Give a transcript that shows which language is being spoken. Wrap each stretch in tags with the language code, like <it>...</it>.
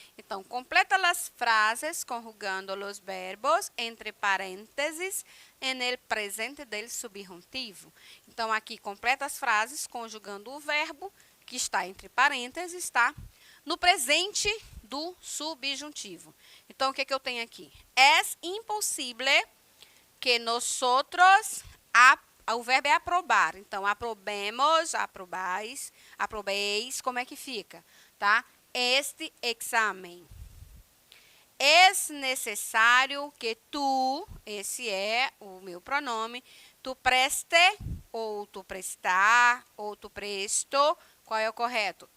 <pt>Então, completa as frases conjugando os verbos entre parênteses</pt> <es>en el presente del subjuntivo.</es> <pt>Então, aqui, completa as frases conjugando o verbo que está entre parênteses, tá? No presente do subjuntivo. Então, o que eu tenho aqui?</pt> <es>Es imposible que nosotros...</es> <pt>O verbo é aprobar. Então, aprobemos, aprobeis, como é que fica, tá? Este exame. É necessário que tu, esse é o meu pronome, tu preste, ou tu prestar, ou tu presto, qual é o correto?</pt>